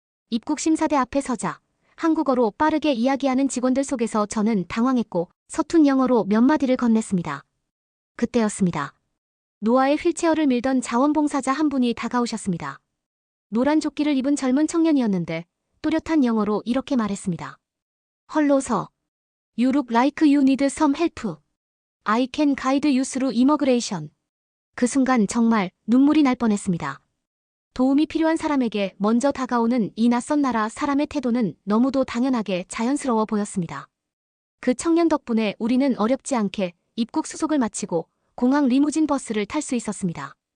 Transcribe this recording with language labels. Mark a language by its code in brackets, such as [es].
[ko] 입국 심사대 앞에 서자 한국어로 빠르게 이야기하는 직원들 속에서 저는 당황했고 서툰 영어로 몇 마디를 건넸습니다. 그때였습니다. 노아의 휠체어를 밀던 자원봉사자 한 분이 다가오셨습니다. 노란 조끼를 입은 젊은 청년이었는데 또렷한 영어로 이렇게 말했습니다. [en] 헐로서. You look like you need some help. I can guide you through immigration. [ko] 그 순간 정말 눈물이 날 뻔했습니다. 도움이 필요한 사람에게 먼저 다가오는 이 낯선 나라 사람의 태도는 너무도 당연하게 자연스러워 보였습니다. 그 청년 덕분에 우리는 어렵지 않게 입국 수속을 마치고 공항 리무진 버스를 탈 수 있었습니다.